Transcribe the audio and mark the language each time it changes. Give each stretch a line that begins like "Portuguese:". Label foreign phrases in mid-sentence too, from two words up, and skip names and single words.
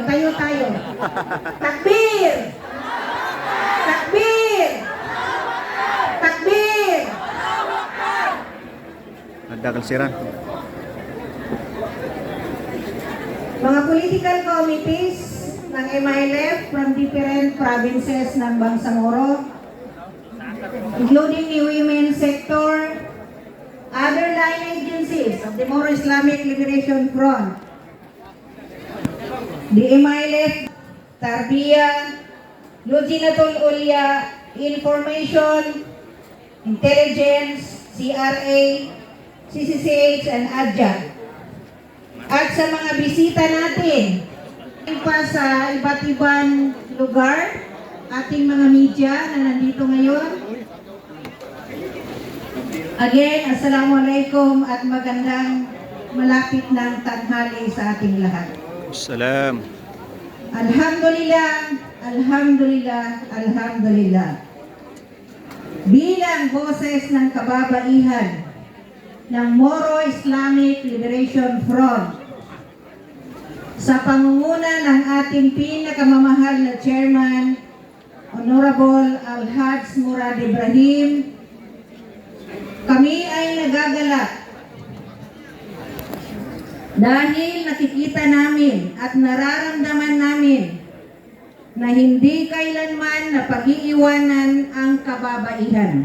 Arabic: Tayo. Takbir! Takbir! Takbir! Ada kalsiran.
English: Mga political committees ng MILF from different provinces ng Bangsamoro, including the women's sector, other line agencies of the Moro Islamic Liberation Front, the MILF, Tarbiyah, Lujinatul Ulya, Information, Intelligence, CRA, CCCH, and ADJA.
Filipino: At sa mga bisita natin, pa sa iba't ibang lugar, ating mga media na nandito ngayon. Again, Assalamualaikum at magandang malapit ng tanghali sa ating lahat. Salam.
Arabic: Alhamdulillah, alhamdulillah, alhamdulillah.
Filipino: Bilang boses ng kababaihan ng Moro Islamic Liberation Front, sa pangunguna ng ating pinakamamahal na Chairman, Honorable Alhaj Murad Ibrahim, kami ay nagagalak Dahil nakikita namin at nararamdaman namin na hindi kailanman na pag-iiwanan ang kababaihan.